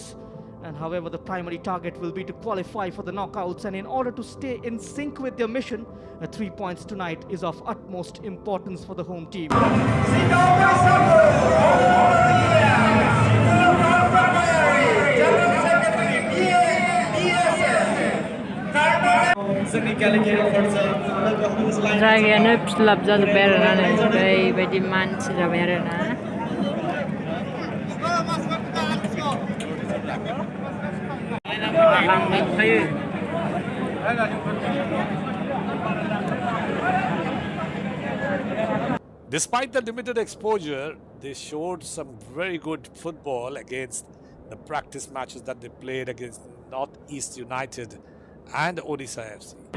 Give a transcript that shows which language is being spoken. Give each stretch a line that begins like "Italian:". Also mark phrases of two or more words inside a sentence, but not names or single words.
English: And however, the primary target will be to qualify for the knockouts, and in order to stay in sync with their mission, 3 points tonight is of utmost importance for the home team.
Bodo: जायगायानो फिलाप जाजोब्बाय आरोना नै ओरैबायदि मानसि जाबाय आरोना
English: Despite the limited exposure, they showed some very good football against the practice matches that they played against Northeast United and Odisha FC.